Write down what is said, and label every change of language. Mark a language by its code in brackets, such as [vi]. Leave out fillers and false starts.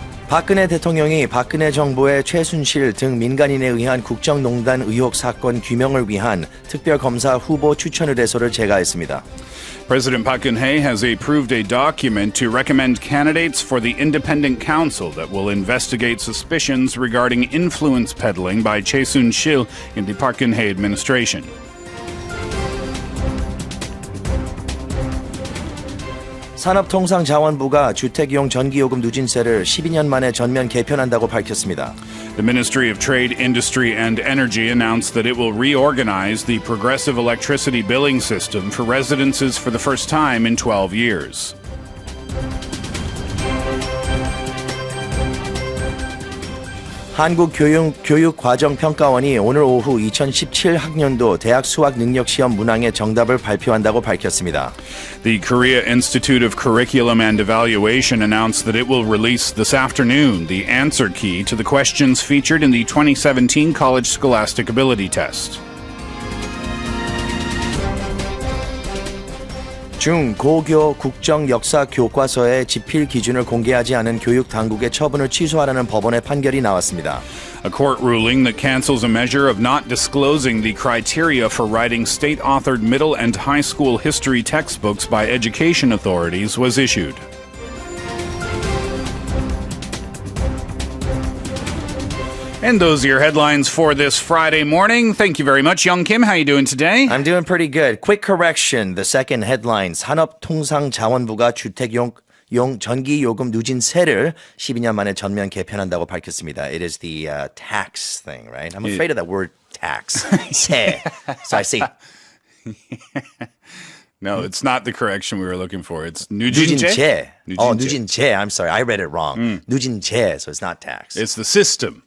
[ko] 박근혜 대통령이 박근혜 정부의 최순실 등 민간인에 의한 국정농단 의혹 사건 규명을 위한 특별검사 후보 추천 의뢰서를 제가했습니다. [en] President Park Geun-hye has approved a document to recommend candidates for the independent council that will investigate suspicions regarding influence peddling by Chae Soon-sil in the Park Geun-hye administration. [ko] 산업통상자원부가 주택용 전기요금 누진세를 12년 만에 전면 개편한다고 밝혔습니다. [en] The Ministry of Trade, Industry and Energy announced that it will reorganize the progressive electricity billing system for residences for the first time in 12 years. [ko] 한국교육과정평가원이 오늘 오후 2017 학년도 대학 수학능력시험 문항의 정답을 발표한다고 밝혔습니다. [en] The Korea Institute of Curriculum and Evaluation announced that it will release this afternoon the answer key to the questions featured in the 2017 College Scholastic Ability Test. [ko] 중고교 국정역사 교과서의 집필 기준을 공개하지 않은 교육 당국의 처분을 취소하라는 법원의 판결이 나왔습니다. [en] A court ruling that cancels a measure of not disclosing the criteria for writing state-authored middle and high school history textbooks by education authorities was issued. And those are your headlines for this Friday morning. Thank you very much, Young Kim. How are you doing today? I'm doing pretty good. Quick correction. The second headline. [ko] 산업통상자원부가 주택용 전기요금 누진세를 12년 만에 전면 개편한다고 밝혔습니다. [en] It is the tax thing, right? I'm afraid of that word tax. 세. So I say... No, it's not the correction we were looking for. It's 누진제. Oh, 누진제. I'm sorry. I read it wrong. 누진제. So it's not tax. It's the system.